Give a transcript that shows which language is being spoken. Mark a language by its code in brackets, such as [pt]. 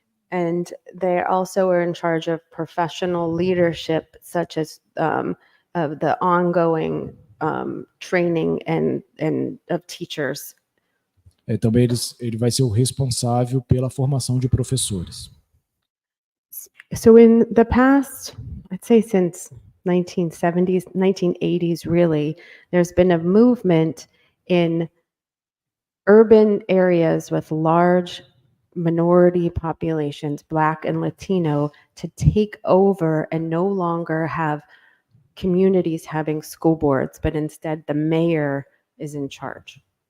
[en] And they also are in charge of professional leadership, such as of the ongoing training and of teachers. [pt] Também ele vai ser o responsável pela formação de professores. [en] So in the past, I'd say since 1970s, 1980s, really, there's been a movement in urban areas with large minority populations, Black and Latino, to take over and no longer have communities having school boards, but instead the mayor is in charge.